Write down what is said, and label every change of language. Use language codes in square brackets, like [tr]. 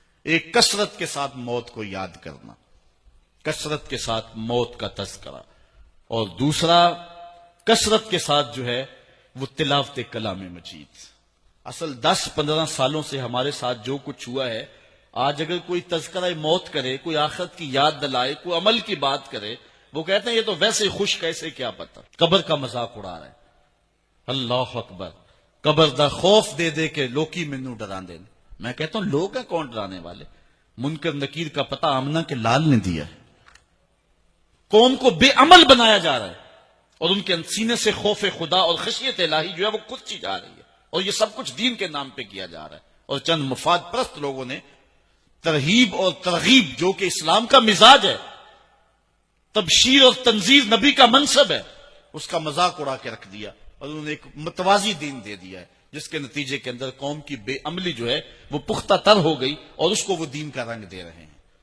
[ur] ایک کثرت کے ساتھ موت کو یاد کرنا، کثرت کے ساتھ موت کا تذکرہ، اور دوسرا کثرت کے ساتھ جو ہے وہ تلاوت کلام مجید. اصل 10-15 سالوں سے ہمارے ساتھ جو کچھ ہوا ہے، آج اگر کوئی تذکرہ موت کرے، کوئی آخرت کی یاد دلائے، کوئی عمل کی بات کرے، وہ کہتے ہیں یہ تو ویسے ہی خوش، کیسے کیا پتہ. قبر کا مذاق اڑا رہا ہے. اللہ اکبر. [pa] قبر دا خوف دے دے کے لوکی مینوں ڈرا دے. [ur] میں کہتا ہوں لوگ ہیں کون ڈرانے والے؟ منکر نکیر کا پتہ آمنہ کے لال نے دیا ہے. قوم کو بے عمل بنایا جا رہا ہے اور ان کے سینے سے خوف خدا اور خشیت الہی جو ہے وہ کھدتی جا رہی ہے، اور یہ سب کچھ دین کے نام پہ کیا جا رہا ہے. اور چند مفاد پرست لوگوں نے ترہیب اور ترغیب، جو کہ اسلام کا مزاج ہے، تبشیر اور تنذیر نبی کا منصب ہے، اس کا مذاق اڑا کے رکھ دیا اور انہوں نے ایک متوازی دین دے دیا ہے، جس کے نتیجے کے اندر قوم کی بے عملی جو ہے وہ پختہ تر ہو گئی اور اس کو وہ دین کا رنگ دے رہے ہیں.